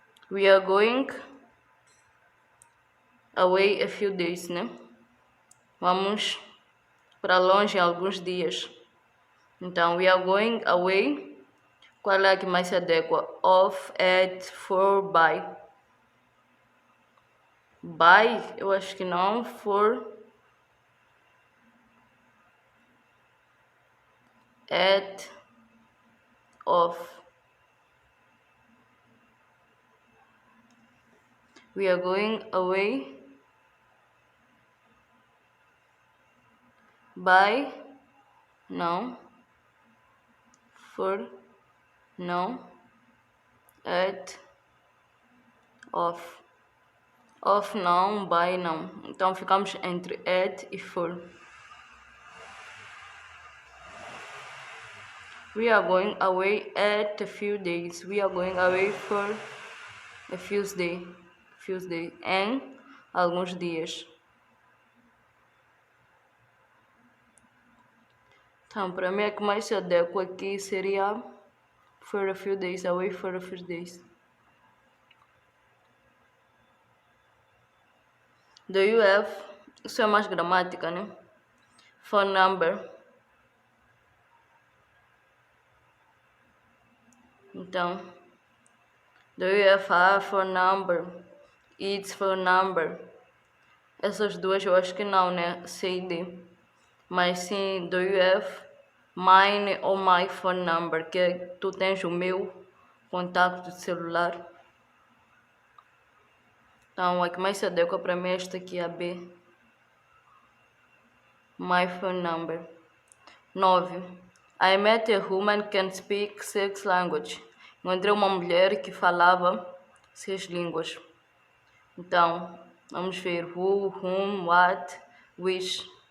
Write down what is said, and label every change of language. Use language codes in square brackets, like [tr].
[en] We are going away a few days, né? [pt] Vamos para longe alguns dias. Então, [en] we are going away. [pt] Qual é a que mais se adequa? [en] Off, at, for, by. [pt] By, eu acho que não. For, at, off. [en] We are going away by, não. For, não. At, off. Off não, by não. [pt] Então ficamos entre at e for. [en] We are going away at a few days. We are going away for a few days. [pt] Em alguns dias. Então, para mim, a que mais se adequa aqui seria [en] for a few days, [pt] away for a few days. [en] Do you have? [pt] Isso é mais gramática, né? [en] Phone number. Então, do you have a phone number? Its phone number. [pt] Essas duas eu acho que não, né? C e D. Mas sim, [en] do you have mine ou my phone number? [pt] Que tu tens o meu contato de celular. Então, a que mais se adequa para mim é esta aqui, a B. [en] My phone number. 9. I met a woman who can speak 6 languages. [pt] Encontrei uma mulher que falava 6 línguas. Então, vamos ver who, whom, what, which.